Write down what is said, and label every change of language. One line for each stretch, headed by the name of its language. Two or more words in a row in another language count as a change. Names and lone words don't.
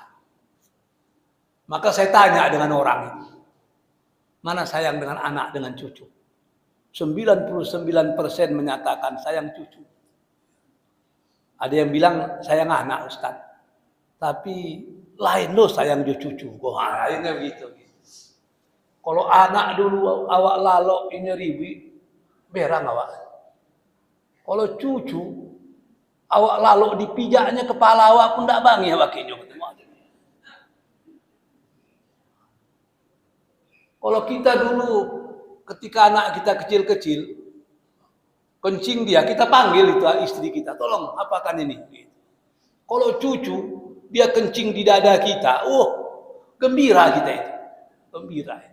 Indonesian: Maka saya tanya dengan orang itu, mana sayang dengan anak, dengan cucu? 99% menyatakan sayang cucu. Ada yang bilang sayang anak, Ustaz. Tapi lain loh sayang cucu. Wah, akhirnya begitu.
Minangkabau: Kalau anak dulu awak lalok ini ribi, berang awak. Kalau cucu awak lalok dipijaknya kepala awak pun tak bangi awak kinyo ketemu.
Indonesian: Kalau kita dulu ketika anak kita kecil-kecil, kencing dia, kita panggil itu istri kita, tolong apakan ini. Kalau cucu, dia kencing di dada kita, gembira kita itu. Gembira.